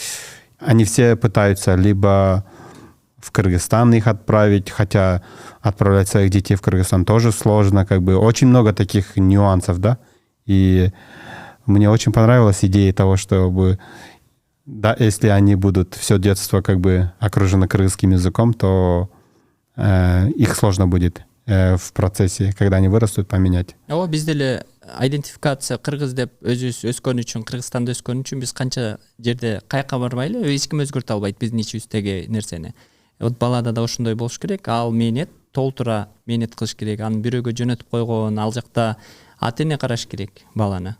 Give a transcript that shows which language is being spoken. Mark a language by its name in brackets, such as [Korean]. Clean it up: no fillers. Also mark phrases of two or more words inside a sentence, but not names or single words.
[Russian] И они все пытаются либо в Кыргызстан их отправить, хотя отправлять своих детей в Кыргызстан тоже сложно, как бы очень много таких нюансов, да. И мне очень понравилась идея того, чтобы, да, если они будут все детство как бы окружены кыргызским языком, то их сложно будет в процессе, когда они вырастут, поменять. [Kyrgyz] ооба бизде эле идентификация кыргыз деп өзүбүз өскөн үчүн, Кыргызстанда өскөн үчүн биз канча жерде каяка барбайлы эч ким өзгөртө албайт биздин ичибиздеги нерсени. Вот балада да ошондой болуш керек. Ал мээнет толтура мээнет кылыш керек. Аны бирөөгө жөнөтүп койгон, ал жакта ата эне караш керек баланы.